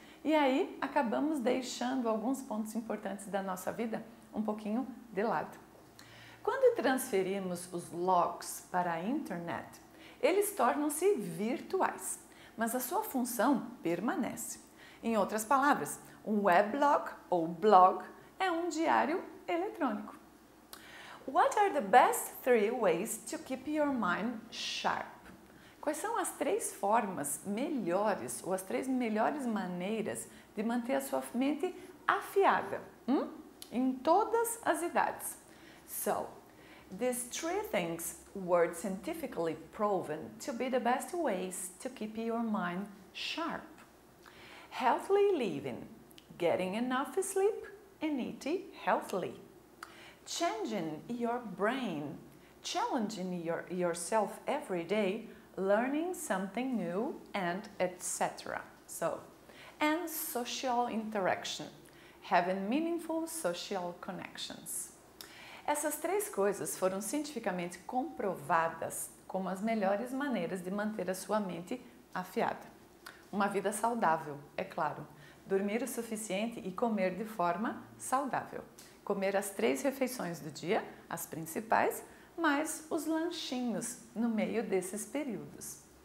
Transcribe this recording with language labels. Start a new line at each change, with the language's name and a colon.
Portuguese: E aí acabamos deixando alguns pontos importantes da nossa vida um pouquinho de lado. Quando transferimos os logs para a internet, eles tornam-se virtuais, mas a sua função permanece. Em outras palavras, um weblog ou blog é um diário eletrônico.
English: What are the best 3 ways to keep your mind sharp?
Portuguese: Quais são as 3 formas melhores ou as 3 melhores maneiras de manter a sua mente afiada em todas as idades?
English: So, these 3 things were scientifically proven to be the best ways to keep your mind sharp. Healthily living, getting enough sleep, and eating healthily. Changing your brain, challenging yourself every day, learning something new, and etc. So, and social interaction, having meaningful social connections.
Portuguese: Essas 3 coisas foram cientificamente comprovadas como as melhores maneiras de manter a sua mente afiada. Uma vida saudável, é claro. Dormir o suficiente e comer de forma saudável. Comer as 3 refeições do dia, as principais, mais os lanchinhos no meio desses períodos.